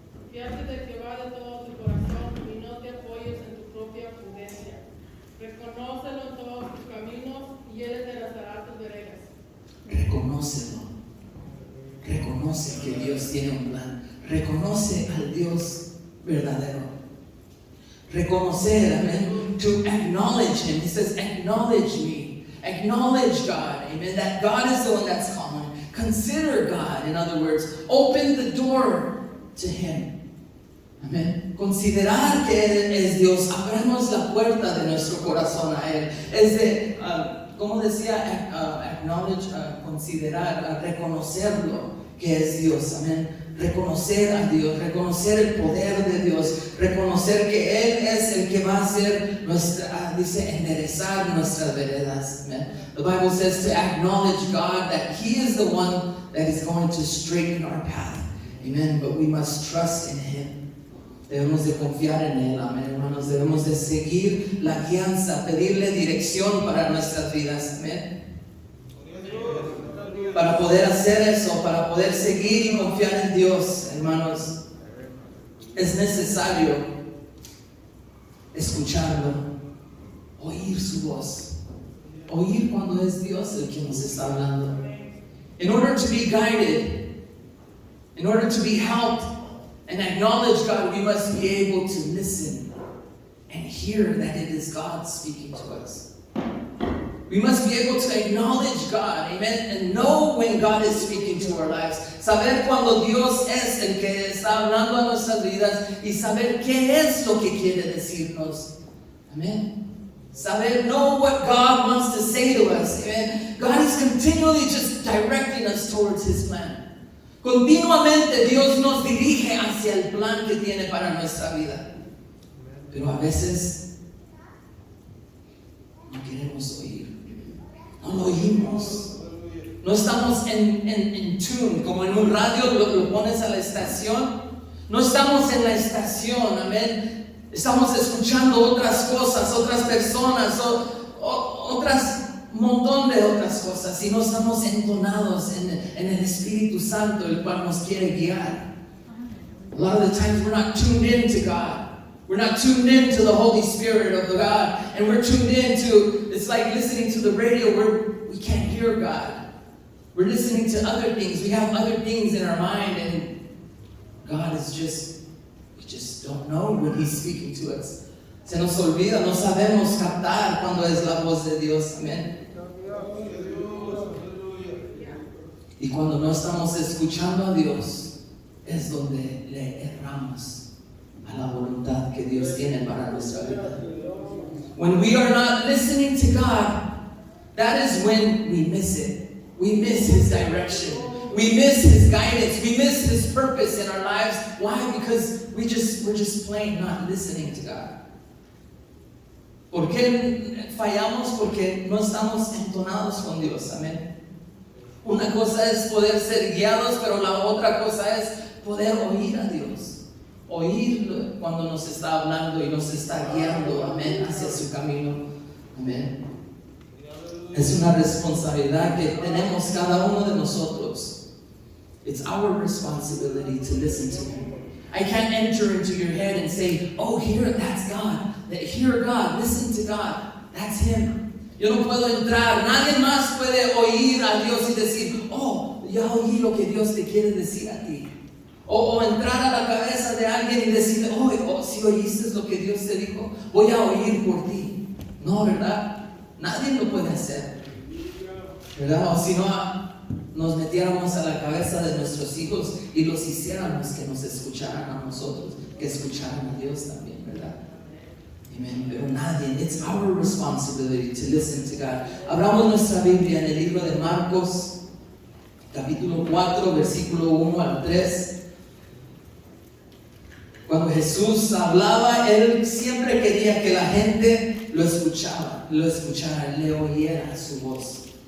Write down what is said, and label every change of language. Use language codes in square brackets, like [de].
[es] Fíate de Jehová de todo tu corazón y no te apoyes en tu propia prudencia. Reconócelo en todos tus caminos y él enderezará tus veredas. Reconócelo. Reconoce que Dios tiene un plan. Reconoce al Dios verdadero. [en] Reconocer, amen, to acknowledge Him. He says, acknowledge me. Acknowledge God, amen, that God is the one that's calling. Consider God, in other words. Open the door to Him. Amen. [es] Considerar que Él es Dios. Abramos la puerta de nuestro corazón a Él. Es de, ¿cómo decía? Acknowledge, considerar, reconocerlo que es Dios. Amén. Reconocer a Dios, reconocer el poder de Dios, reconocer que Él es el que va a hacer dice, enderezar nuestras veredas. [en] Amen. The Bible says to acknowledge God, that He is the one that is going to straighten our path. Amen. But we must trust in Him. [es] Debemos de confiar en Él, amén, hermanos. Debemos de seguir la guianza, pedirle dirección para nuestras vidas, amén. Para poder hacer eso, para poder seguir y confiar en Dios, hermanos, es necesario escucharlo, oír su voz, oír cuando es Dios el que nos está hablando. [en] In order to be guided, in order to be helped, and acknowledge God, we must be able to listen and hear that it is God speaking to us. We must be able to acknowledge God, amen, and know when God is speaking to our lives. [es] Saber cuando Dios es el que está hablando a nuestras vidas y saber qué es lo que quiere decirnos. [en] Amen. Saber, know what God wants to say to us. Amen. God is continually just directing us towards His plan. [es] Continuamente Dios nos dirige hacia el plan que tiene para nuestra vida. Pero a veces no queremos oír. No lo oímos. No estamos en tune, como en un radio lo pones a la estación. No estamos en la estación, amén. Estamos escuchando otras cosas, otras personas, otras montón de otras cosas y no estamos entonados en el Espíritu Santo, el cual nos quiere guiar. [en] A lot of the times we're not tuned in to God. We're not tuned in to the Holy Spirit of the God, and we're tuned in to, it's like listening to the radio where we can't hear God. We're listening to other things. We have other things in our mind, and God is just, we just don't know when He's speaking to us. [es] Se nos olvida, no sabemos captar cuando es la voz de Dios. Amén. Y cuando no estamos escuchando a Dios, es donde le erramos a la voluntad que Dios tiene para nuestra vida. [en] When we are not listening to God, that is when we miss it. We miss His direction. We miss His guidance. We miss His purpose in our lives. Why? Because we're just plain not listening to God. [es] ¿Por qué fallamos? Porque no estamos entonados con Dios. Amén. Una cosa es poder ser guiados, pero la otra cosa es poder oír a Dios. Oír cuando nos está hablando y nos está guiando, amén, hacia su camino. Amén. Es una responsabilidad que tenemos cada uno de nosotros. [en] It's our responsibility to listen to Him. I can't enter into your head and say, oh, here, that's God. Hear God, listen to God. That's Him. [es] Yo no puedo entrar, nadie más puede oír a Dios y decir, oh, ya oí lo que Dios te quiere decir a ti. O entrar a la cabeza de alguien y decirle, oh, si oíste lo que Dios te dijo, voy a oír por ti. No, ¿verdad? Nadie lo puede hacer. ¿Verdad? O si no, nos metiéramos a la cabeza de nuestros hijos y los hiciéramos que nos escucharan a nosotros, que escucharan a Dios también, ¿verdad? [en] Amen. [es] Pero nadie, [en] it's our responsibility to listen to God. [es] Abramos nuestra Biblia en el libro de Marcos, capítulo 4, versículo 1 al 3. Cuando Jesús hablaba, Él siempre quería que la gente lo escuchara, le oyera su voz.